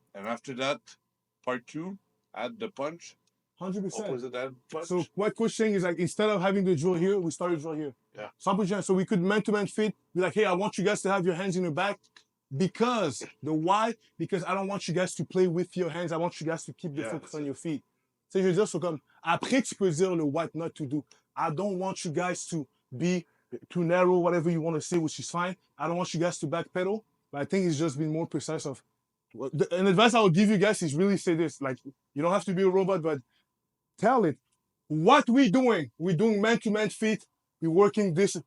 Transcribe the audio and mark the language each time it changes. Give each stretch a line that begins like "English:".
English: And after that, part two, add the punch. 100%. Opposite head punch. So what coach saying is like instead of having the drill here, we started drill here. Yeah. So we could man-to-man fit, be like, hey, I want you guys to have your hands in your back. Because the why? Because I don't want you guys to play with your hands. I want you guys to keep the focus on your feet.
French: C'est je veux dire, c'est comme après tu peux dire le
English: what not to do. I don't want you guys to be too narrow, whatever you want to say, which is fine. I don't want you guys to backpedal, but I think it's just being more precise of. An advice I would give you guys is really say this: like you don't have to be a robot, but tell it. What we doing? We're doing man-to-man feet. We're working this.